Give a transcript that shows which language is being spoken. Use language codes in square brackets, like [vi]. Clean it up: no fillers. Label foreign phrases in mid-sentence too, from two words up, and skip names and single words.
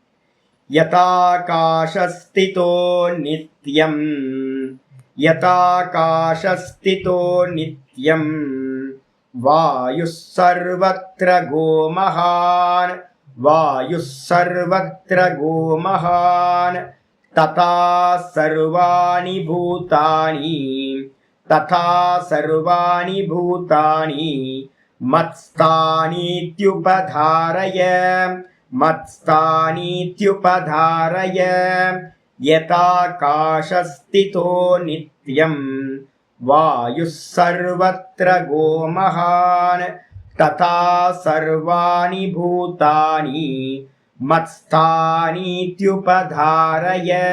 [sa] यथाकाशस्थितो नित्यं यथाकाशस्थितो नित्यं वायुः सर्वत्रगो महान् वायुः सर्वत्रगो महान्, तथा सर्वाणि भूतानि तथा सर्वाणि भूतानि मत्स्थानीत्युपधारय मत्स्थानीत्युपधारय यथाकाशस्थितो नित्यं वायुः सर्वत्रगो महान् तथा सर्वाणि भूतानि मत्स्थानीत्युपधारय.